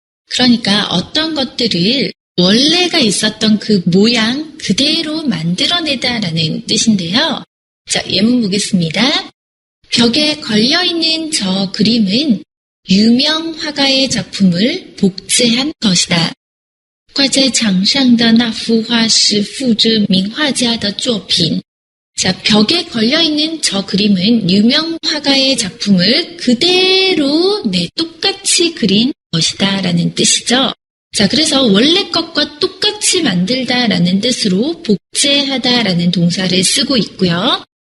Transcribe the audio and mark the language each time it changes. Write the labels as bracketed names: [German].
[Korean] 그러니까 어떤 것들을 원래가 있었던 그 모양 그대로 만들어내다라는 뜻인데요. 자, 예문 보겠습니다. 벽에 걸려있는 저 그림은 유명 화가의 작품을 복제한 것이다. [Chinese] 挂在墙上的那幅画是复制名画家的作品. [Korean] 자, 벽에 걸려있는 저 그림은 유명 화가의 작품을 그대로 네, 똑같이 그린 것이다 라는 뜻이죠. 자, 그래서 원래 것과 똑같이 만들다라는 뜻으로 복제하다라는 동사를 쓰고 있고요.